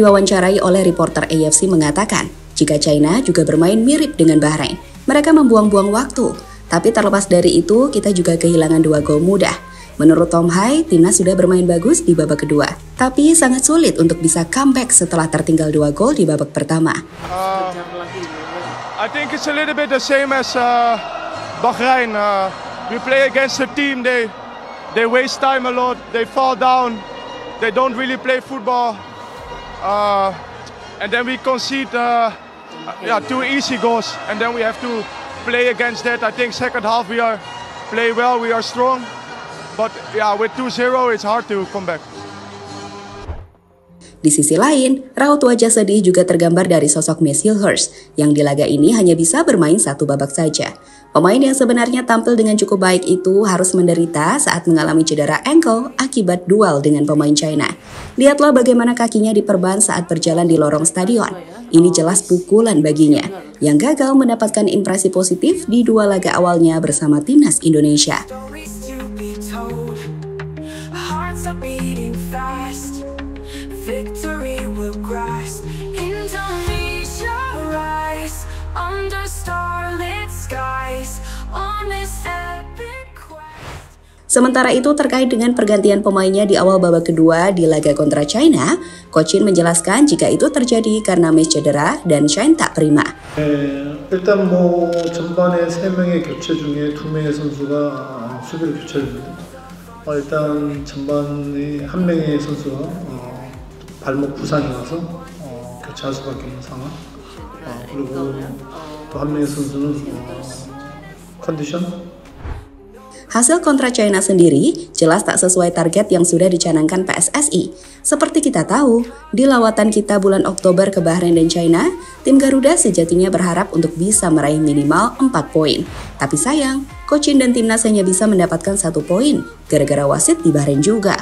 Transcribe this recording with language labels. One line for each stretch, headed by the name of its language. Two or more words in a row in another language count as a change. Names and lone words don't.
Indonesian: diwawancarai oleh reporter AFC mengatakan, jika China juga bermain mirip dengan Bahrain, mereka membuang-buang waktu. Tapi terlepas dari itu, kita juga kehilangan 2 gol mudah. Menurut Tom Hai, timnas sudah bermain bagus di babak kedua. Tapi sangat sulit untuk bisa comeback setelah tertinggal 2 gol di babak pertama.
English: I think it's a little bit the same as Bahrain. We play against a team, they waste time a lot, they fall down, they don't really play football. And then we concede 2 easy goals, and then we have to play against that. I think second half we play well, we are strong. But yeah, with 2-0 it's hard to come back.
Indonesian: Di sisi lain, raut wajah sedih juga tergambar dari sosok Messi Hurst yang di laga ini hanya bisa bermain 1 babak saja. Pemain yang sebenarnya tampil dengan cukup baik itu harus menderita saat mengalami cedera ankle akibat duel dengan pemain China. Lihatlah bagaimana kakinya diperban saat berjalan di lorong stadion. Ini jelas pukulan baginya, yang gagal mendapatkan impresi positif di 2 laga awalnya bersama timnas Indonesia.
English: Victory will grasp. Indonesia rise under starlit skies on this epic quest.
Indonesian: Sementara itu terkait dengan pergantian pemainnya di awal babak kedua di laga kontra China, Coach Shin menjelaskan jika itu terjadi karena Messi cedera dan Shine tak prima.
Korean: 일단 전반에 3명의 교체 중에 2명의 선수가 수비를 교체합니다. 일단 전반에 1명의 선수가 발목 부상이 와서 교체할 수밖에 없는 상황. 그리고 또 1명의 선수는 컨디션.
Indonesian: Hasil kontra China sendiri jelas tak sesuai target yang sudah dicanangkan PSSI. Seperti kita tahu, di lawatan kita bulan Oktober ke Bahrain dan China, tim Garuda sejatinya berharap untuk bisa meraih minimal 4 poin. Tapi sayang, Coach Shin dan timnas hanya bisa mendapatkan 1 poin, gara-gara wasit di Bahrain juga.